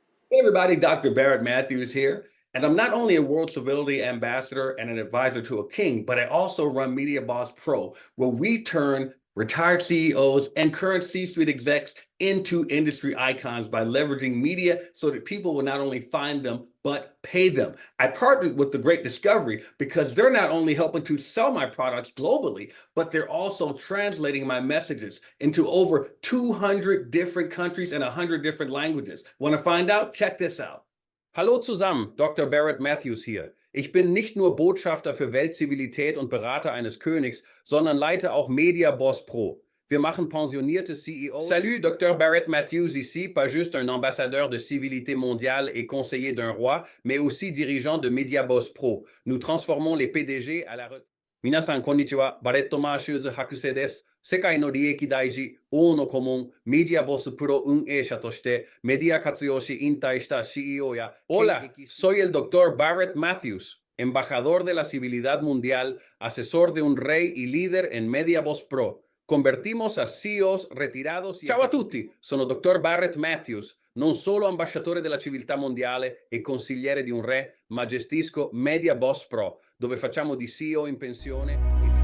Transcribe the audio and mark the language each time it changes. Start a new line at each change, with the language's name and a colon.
English: Hey everybody, Dr. Barrett Matthews here. And I'm not only a World Civility Ambassador and an advisor to a king, but I also run Media Boss Pro, where we turn retired CEOs and current C-suite execs into industry icons by leveraging media so that people will not only find them, but pay them. I partnered with the Great Discovery because they're not only helping to sell my products globally, but they're also translating my messages into over 200 different countries and 100 different languages. Want to find out? Check this out.
German: Hallo zusammen, Dr. Barrett Matthews hier. Ich bin nicht nur Botschafter für Weltzivilität und Berater eines Königs, sondern leite auch Media Boss Pro. Wir machen pensionierte CEOs.
French: Salut, Dr. Barrett Matthews ici, pas juste un ambassadeur de civilité mondiale et conseiller d'un roi, mais aussi dirigeant de Media Boss Pro. Nous transformons les PDG à la retraite.
Japanese: 皆さん、こんにちは。バレット・マーシューズ博士です。世界の利益大事、王の顧問、メディアボスプロ運営者としてメディア活用し引退した CEO や
Spanish: Hola, soy el Dr. Barrett Matthews, embajador de la civilidad mundial, asesor de un rey y líder en Media Boss Pro. Convertimos a CEOs retirados.
Italian: Ciao a tutti, sono Dr. Barrett Matthews, non solo ambasciatore della civiltà mondiale e consigliere di un re, ma gestisco Media Boss Pro, dove facciamo di CEO in pensione.